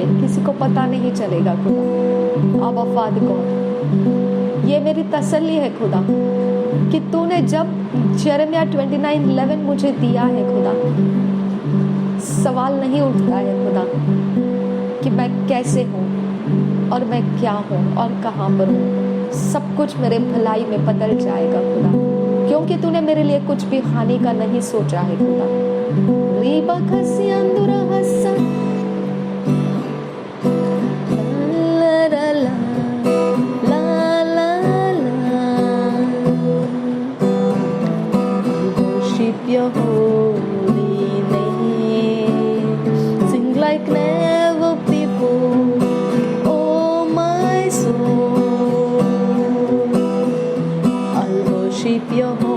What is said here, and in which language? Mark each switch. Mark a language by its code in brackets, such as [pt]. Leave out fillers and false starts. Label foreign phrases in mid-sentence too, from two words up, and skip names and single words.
[hi] किसी को पता नहीं चलेगा खुदा अब [en] Father God [hi] ये मेरी तसल्ली है खुदा कि तूने जब यिर्मयाह 29:11 मुझे दिया है खुदा सवाल नहीं उठता है खुदा कि मैं कैसे हूँ और मैं क्या हूँ और कहाँ पर हूँ सब कुछ मेरे भलाई में बदल जाएगा खुदा क्योंकि तूने मेरे लिए कुछ भी हानि का नहीं सोचा है खुदा रीबा खसी अंदुरा हस्सा ला ला ला ला ला ला [en] worship Your holy name sing like never before oh my soul I'll worship Your